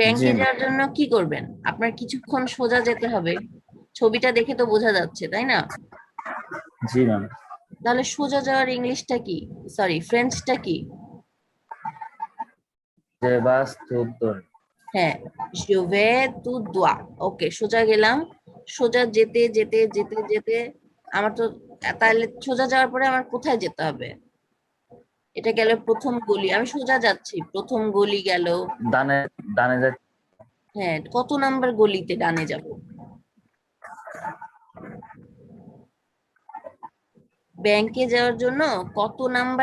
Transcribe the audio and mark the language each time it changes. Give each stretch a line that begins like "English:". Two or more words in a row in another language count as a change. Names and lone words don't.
Bangla: ব্যাংকে ম্যাম। যাওয়ার জন্য কি করবেন? আপনার কিছুক্ষণ সোজা যেতে হবে, ছবিটা দেখে তো বোঝা যাচ্ছে, তাই না? জি ম্যাম। তাহলে সোজা যাওয়ার ইংলিশটা কি, সরি ফ্রেঞ্চটা কি?
French: je vais tout droit.
Bangla: হ্যাঁ,
French: je vais tout droit,
Bangla: ওকে, সোজা গেলাম, সোজা যেতে যেতে যেতে যেতে আমার তো, তাহলে সোজা যাওয়ার পরে আমার কোথায় যেতে হবে? এটা গেল প্রথম গলি, আমি সোজা যাচ্ছি, প্রথম গলি গেল। ডানে ডানে যাই। হ্যাঁ, কত নাম্বার গলিতে ডানে যাব? ব্যাংকে যাওয়ার জন্য কত নাম্বার